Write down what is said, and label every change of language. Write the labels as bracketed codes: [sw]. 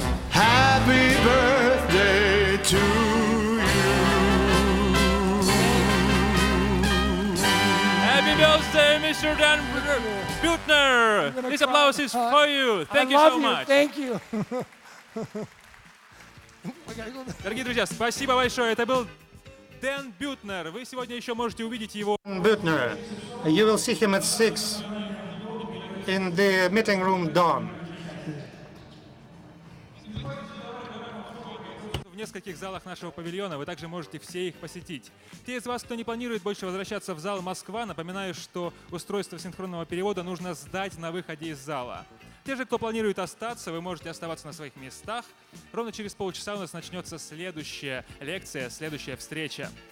[en] Happy birthday to you. Happy birthday, Mr. Dan Buettner. This applause is for you. Thank you so much. Thank you. [ru] Дорогие друзья, спасибо большое. Это был Дэн Бютнер. Вы сегодня еще можете увидеть его. [en] Buettner. You will see him at 6 in the meeting room Dawn. [ru] В нескольких залах нашего павильона, вы также можете все их посетить. Те из вас, кто не планирует больше возвращаться в зал Москва, напоминаю, что устройство синхронного перевода нужно сдать на выходе из зала. Те же, кто планирует остаться, вы можете оставаться на своих местах. Ровно через полчаса у нас начнется следующая лекция, следующая встреча.